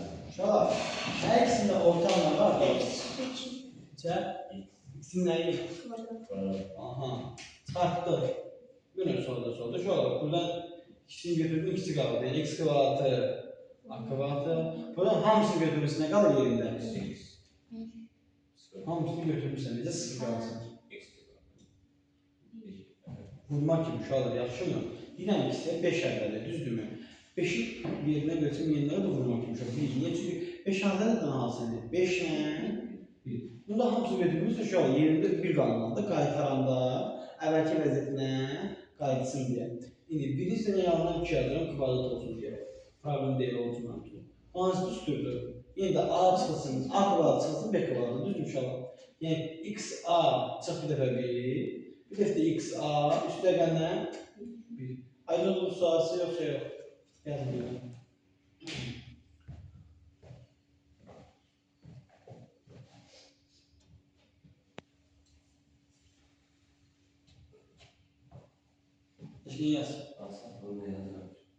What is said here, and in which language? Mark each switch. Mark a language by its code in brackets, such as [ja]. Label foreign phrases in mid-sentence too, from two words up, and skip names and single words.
[tr] Şu an her ikisinde ortalama var. X. Çek. İkisinden iyi. Kvadrat. Aha. Çıkarttı. Bunu solda. Şu an buradan ikisini götürdüm. İkisi kaldı. Yani x kvadratı. A kvadratı. [az] Buradan hamısını götürmüşsün. [tr] Ne kadar yerinde? 8. [az] Hamısını götürmüşsün. Necə sıfır qalsın? X. Vurmaq kimi uşaqlar yaxşı mı? Deyirəm ki, sizə 5 ədədi, düzdürmü? 5-i yerinə götürüm, yerinə də vurmaq kimi uşaq. Niyə? Çünki 5 ədədi hansıdır? 5 nə? 1. Bunda hamısı götürmüşsə uşaq yerində 1 qalmalıdır. Qaytaranda əvvəlki vəziyyətinə qayıtsın deyə. İndi birinci nə yanından 2 yazıram, kvadrat olsun deyə. Problem deyil olsun mənim. Hansı düzdürdü? Yine de A çıxılsın, A kvadrat çıxılsın, B kvadrat, düzdür uşaq? Yəni x A çıx bir dəfə 1. Bir de x a üst rəqəmlə 1. Aydın olursa yoxsa yox. [tr] Yazmıyorum. Şimdi yaz. Aslında bunu yazıyorum.